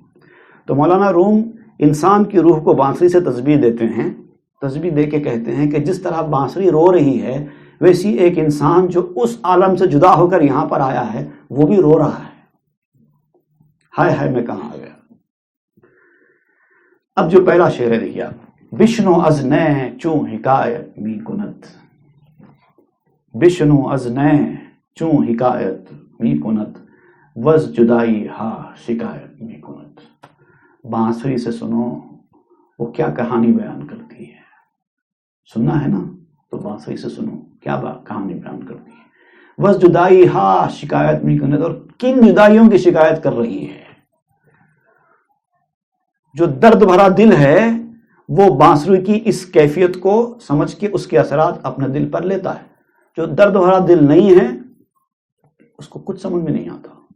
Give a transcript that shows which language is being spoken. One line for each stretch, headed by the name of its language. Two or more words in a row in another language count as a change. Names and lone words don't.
Urdu: تو مولانا روم انسان کی روح کو بانسری سے تشبیہ دیتے ہیں، تشبیہ دے کے کہتے ہیں کہ جس طرح بانسری رو رہی ہے، ویسی ایک انسان جو اس عالم سے جدا ہو کر یہاں پر آیا ہے وہ بھی رو رہا ہے. ہائے ہائے میں کہاں آ گیا. اب جو پہلا شعر ہے دیکھیے آپ،
Persian: بشنو از نہ چوں حکایت می کند، بشنو از نہ چوں حکایت می کند، وز جدائی ہا شکایت می کند.
Urdu: بانسری سے سنو وہ کیا کہانی بیان کرتی ہے. سننا ہے نا تو بانسری سے سنو کیا کہانی بیان کرتی ہے.
Persian: وز جدائی ہا شکایت می کند،
Urdu: اور کن جدائیوں کی شکایت کر رہی ہے. جو درد بھرا دل ہے وہ بانسری کی اس کیفیت کو سمجھ کے اس کے اثرات اپنے دل پر لیتا ہے. جو درد بھرا دل نہیں ہے اس کو کچھ سمجھ میں نہیں آتا.